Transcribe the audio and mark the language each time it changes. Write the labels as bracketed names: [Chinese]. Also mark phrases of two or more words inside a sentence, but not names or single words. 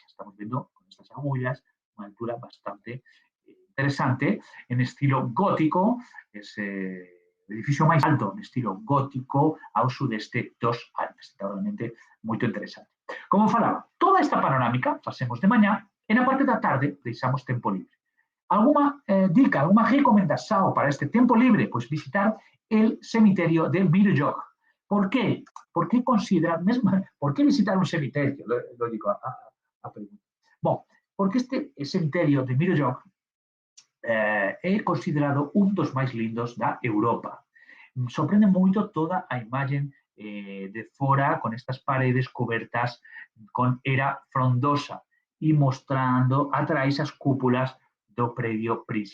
[Galician] Estamos vendo con estas agullas unha altura bastante interesante, en estilo gótico, ese edificio máis alto en estilo gótico ao sudeste dos Alpes. Está realmente moito interesante. Como falaba, toda esta panorámica facemos de mañá e na parte da tarde deixamos tempo libre. [Spanish] ¿Alguna dica, alguna recomendación para este tiempo libre? Pues visitar el cemiterio de Mirojog. ¿Por qué? ¿Por qué visitar un cemiterio? Lo digo a pregunta. [Galician] Bueno, porque este cemiterio de Mirojog é considerado un dos máis lindos da Europa. Sorprende moito toda a imagen de fora con estas paredes cobertas con era frondosa e mostrando atrás as cúpulas do predio principal.